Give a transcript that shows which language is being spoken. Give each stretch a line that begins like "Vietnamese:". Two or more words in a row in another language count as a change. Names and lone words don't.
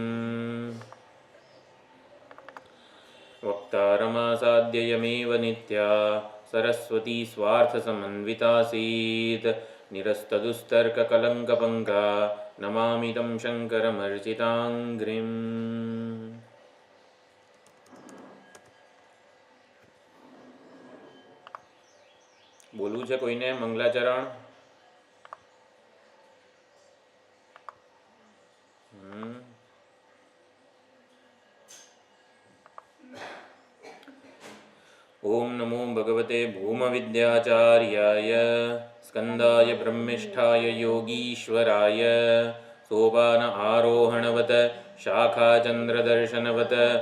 Sanskrit: वक्तारमासाद्ययमेव नित्या सरस्वती स्वार्थसमन्वितासीत् निरस्तदुस्तर्ककलङ्कपङ्का नमामि तं शङ्करमर्चिताङ्घ्रिम्।
Gujarati: बोलવું છે કોઈને મંગલાચરણ?
Sanskrit: ओम नमो भगवते भूमविद्याचार्याय स्कंदाय ब्रह्मिष्ठाय योगीश्वराय सोपान आरोहणवत शाखाचन्द्रदर्शनवत